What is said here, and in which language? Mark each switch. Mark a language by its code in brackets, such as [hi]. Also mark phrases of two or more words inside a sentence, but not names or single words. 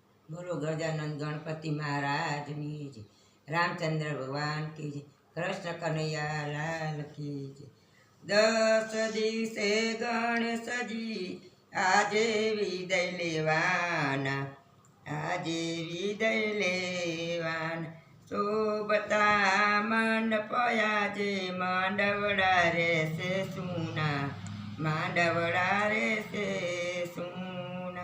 [hi] बोलो गजानंद गणपति महाराज की जय। रामचंद्र भगवान की जय। कृष्ण कन्हैया लाल की जय। [gu] 10 દિવસે ગણેશજી આજે વિદય લેવાના, આજે વિદય લેવાના. શોભતા મંડપ આજે માંડવડા રહેશે સુના, માંડવડા રહેશે સુના.